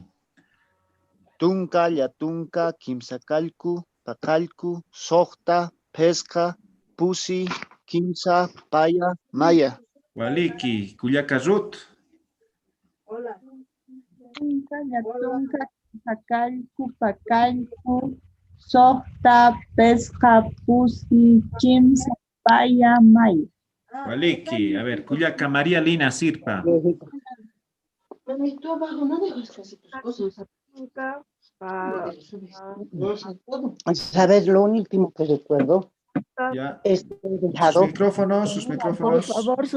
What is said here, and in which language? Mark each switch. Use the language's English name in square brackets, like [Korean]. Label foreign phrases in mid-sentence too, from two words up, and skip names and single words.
[Aymara] Tunka, Yatunka, Kimsacalco, Pacalco, Socta, Pesca, Pusi, Kimsa, Paya, Maya. Waliki, Cuyaca Ruth. [Spanish] Hola. [Aymara] Tunka, Yatunka, Kimsacalco, Pacalco, Socta, Pesca, Pusi, Kimsa, Paya, Maya. Waliki, [Spanish] a ver, Cuyaca María Lina Sirpa. ¿Sabes lo último que recuerdo? Ya. Dejado. Sus micrófonos. Por favor, sus